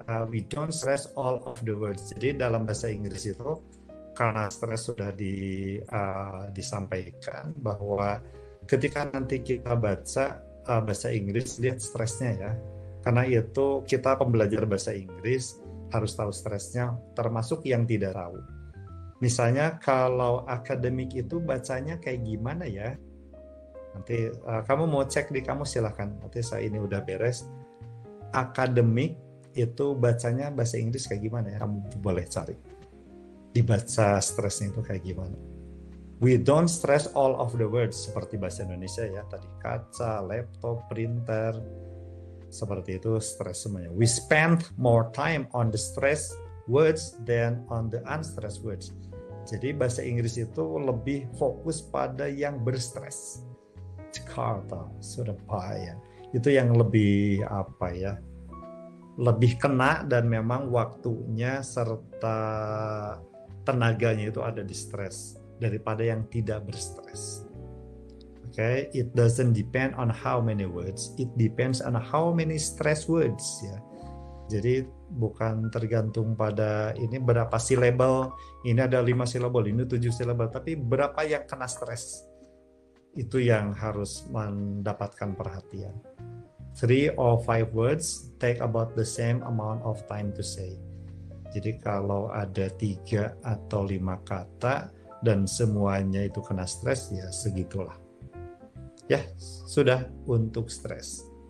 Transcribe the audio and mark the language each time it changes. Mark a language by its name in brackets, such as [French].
[English] We don't stress all of the words. [Indonesian] Jadi dalam bahasa Inggris itu karena stres sudah disampaikan bahwa ketika nanti kita baca bahasa Inggris, lihat stresnya ya. Karena itu kita pembelajar bahasa Inggris harus tahu stresnya, termasuk yang tidak tahu. Misalnya kalau akademik itu bacanya kayak gimana ya? Nanti kamu mau cek di kamus silahkan. Nanti saya ini udah beres. Akademik itu bacanya bahasa Inggris kayak gimana ya? Kamu boleh cari. Dibaca stresnya itu kayak gimana. [English] We don't stress all of the words [Indonesian] seperti bahasa Indonesia ya. Tadi kaca, laptop, printer. Seperti itu stres semuanya. [English] We spend more time on the stress words than on the unstressed words. [Indonesian] Jadi bahasa Inggris itu lebih fokus pada yang berstres. Jakarta, Surabaya. Itu yang lebih apa ya? Lebih kena dan memang waktunya serta tenaganya itu ada di stres daripada yang tidak berstres. [English] Okay, it doesn't depend on how many words, it depends on how many stress words ya. [Indonesian] Jadi bukan tergantung pada ini berapa silabel, ini ada 5 silabel, ini 7 silabel, tapi berapa yang kena stres. Itu yang harus mendapatkan perhatian. [English] 3 or 5 words take about the same amount of time to say. [Indonesian] Jadi kalau ada 3 atau 5 kata dan semuanya itu kena stres, ya segitulah. Ya, sudah untuk stres.